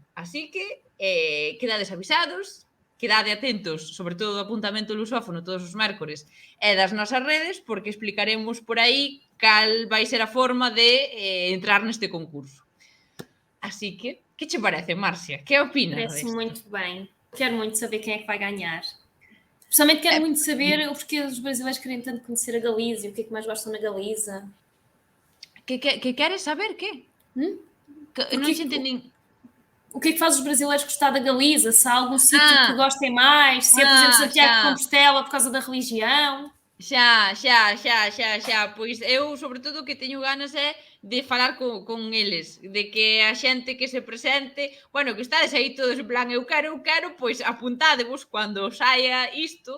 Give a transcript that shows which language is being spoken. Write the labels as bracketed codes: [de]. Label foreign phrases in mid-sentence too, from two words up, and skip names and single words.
[gl] Así que quedades avisados, quedade atentos, sobre todo do apuntamento lusófono todos os mércores e das nosas redes, porque explicaremos por aí cal vai ser a forma de entrar neste concurso. Así que che parece, Marcia? Que opinas? [pt] Parece muito bem. Quero muito saber quem é que vai ganhar. Pessoalmente quero muito saber o porquê os brasileiros querem tanto conhecer a Galiza, o que é que mais gostam na Galiza. [gl] Que queres saber? Que? Non se entendi. [pt] O que é que faz os brasileiros gostar da Galiza? Se há algum sítio que gostem mais? Se é, por exemplo, Santiago de Compostela por causa da religião? [gl] Xa. Pois eu, sobre todo, o que teño ganas é de falar con eles, de que a xente que se presente, bueno, que estades aí todos en plan, eu quero, pois apuntádevos cando saia isto.